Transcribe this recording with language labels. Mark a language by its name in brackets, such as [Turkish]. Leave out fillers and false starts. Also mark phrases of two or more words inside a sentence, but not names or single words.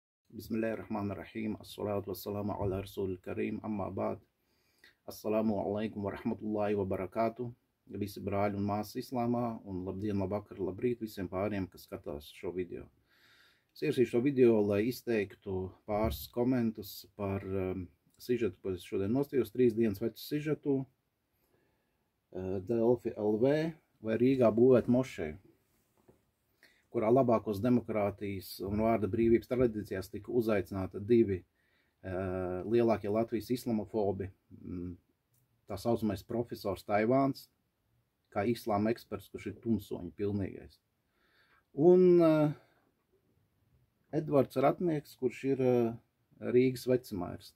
[Arabic] بسم الله الرحمن الرحيم. الصلاة والسلام على الرسول الكريم. أما بعد. السلام عليكم ورحمة الله وبركاته. [Latvian] Visi brāļi un māsas islāmā, un labdien, labvakar, labrīt visiem pāriem, kas skatās šo video. Es iesaistīju šo video, lai izteiktu pāris komentus par sižetu, ko es šodien nostījos, 3 dienas vecu sižetu, Delfi LV vai Rīgā būvēt mošeju, kurā labākos demokrātijas un vārda brīvības tradīcijās tika uzaicināti 2 lielākie Latvijas islamofobi, tā saucamais profesors Taivāns, kā islāma eksperts, kurš ir tumsoņa pilnīgais, un Edvards Ratnieks, kurš ir Rīgas vecumairs.